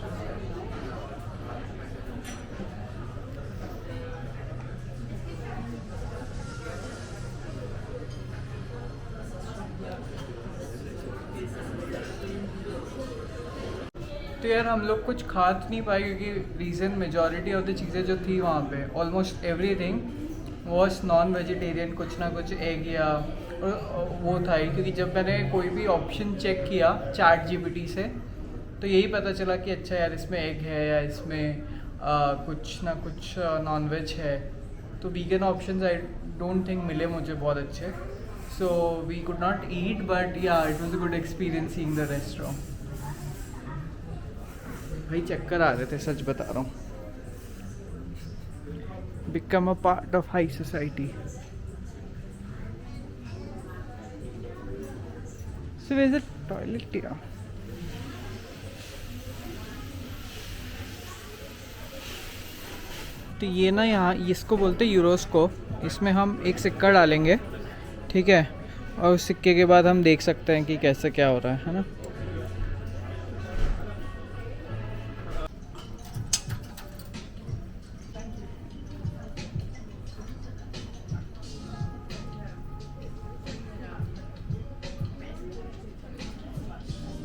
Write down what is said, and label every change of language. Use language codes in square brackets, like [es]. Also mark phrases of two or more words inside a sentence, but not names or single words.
[hi] तो यार हम लोग कुछ खा तो नहीं पाए क्योंकि [en] reason majority of the [hi] चीज़ें जो थी वहाँ पे [en] almost everything was non vegetarian, [hi] कुछ ना कुछ एग या वो था ही। क्योंकि जब मैंने कोई भी ऑप्शन चेक किया चैट जीपीटी से तो यही पता चला कि अच्छा यार इसमें एग है या इसमें कुछ ना कुछ [en] non veg [hi] है। तो [en] vegan option I don't think [hi] मिले मुझे बहुत अच्छे। [en] So we could not eat but ya it was a good experience seeing the restaurant. [hi] भाई चक्कर आ रहे थे, सच बता रहा हूँ। [en] Become a part of high society. So where is the toilet ya? [hi] तो ये ना यहाँ इसको बोलते हैं यूरोस्कोप। इसमें हम एक सिक्का डालेंगे, ठीक है, और उस सिक्के के बाद हम देख सकते हैं कि कैसे क्या हो रहा है ना। Süß